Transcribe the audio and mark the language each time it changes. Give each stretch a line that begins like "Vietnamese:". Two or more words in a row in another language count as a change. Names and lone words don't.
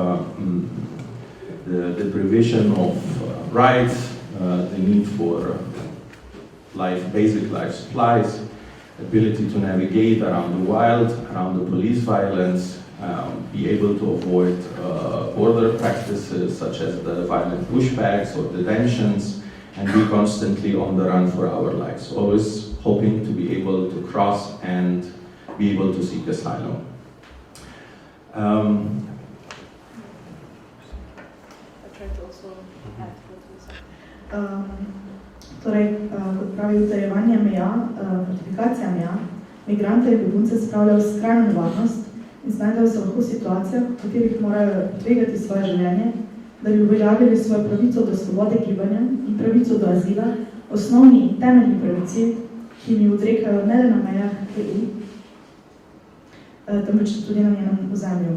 English: the deprivation of rights, the need for basic life supplies, ability to navigate around the wild, around the police violence, be able to avoid border practices such as the violent pushbacks or detentions, and be constantly on the run for our lives, always hoping to be able to cross and be able to seek asylum.
Slovenian: Kot pravi, utrjevanje meja, fortifikacija meja, migrante in begunce spravljajo v skrajno nevarnost in znajdejo se lahko v situacijah, v katerih morajo tvegati svoje življenje, da bi uveljavili svojo pravico do svobode gibanja in pravico do azila, osnovni in temeljni pravici, ki mi odrekajo ne le na mejah EU, temveč tudi na njenem ozemlju.